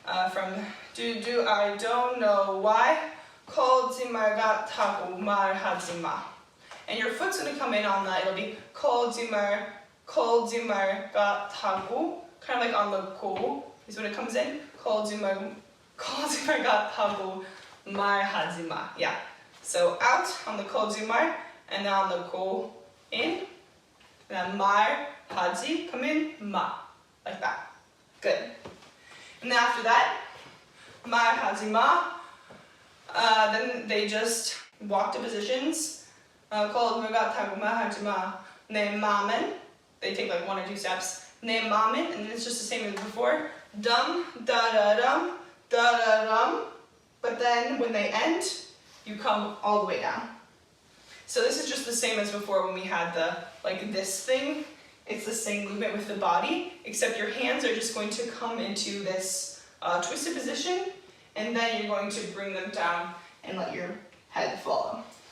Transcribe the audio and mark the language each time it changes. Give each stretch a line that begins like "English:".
English: from do I don't know why
Korean: 거짓말 같다고 말하지 마.
English: And your foot's going to come in on that. It'll be
Korean: 거짓말 같다고,
English: kind of like on the 고 is when it comes in.
Korean: 거짓말 같다고 말하지 마.
English: Yeah. So out on the
Korean: 거짓말
English: and then on the 고 in. And then
Korean: 말하지
English: come in 마, like that. Good. And then after that,
Korean: 말하지 마.
English: Then they just walk to positions.
Korean: 거짓말 같다고 말하지 마. 내 맘은.
English: They take like 1 or 2 steps.
Korean: 내 맘은,
English: and then it's just the same as before. Dum, da-da-dum, da-da-dum. But then when they end, you come all the way down. So this is just the same as before when we had the, like this thing. It's the same movement with the body, except your hands are just going to come into this twisted position, and then you're going to bring them down and let your head follow.